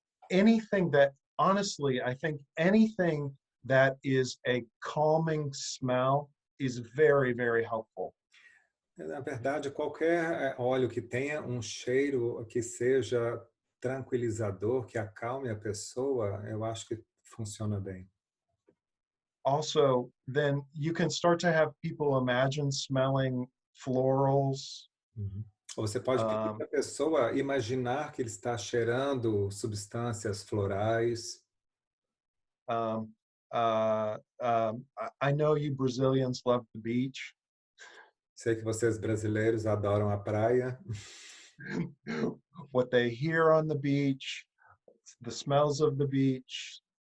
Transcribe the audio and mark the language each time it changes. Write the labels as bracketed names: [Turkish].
[English] Anything that, honestly, I think anything that is a calming smell is very, very helpful. [Portuguese] Na verdade, qualquer óleo que tenha um cheiro que seja tranquilizador, que acalme a pessoa, eu acho que funciona bem. [English] Also, then you can start to have people imagine smelling florals. [Portuguese] Ou você pode pedir para a pessoa imaginar que ele está cheirando substâncias florais. [English] I know you Brazilians love the beach. [Portuguese] Sei que vocês brasileiros adoram a praia. [English] What they hear on the beach, the smells of the beach,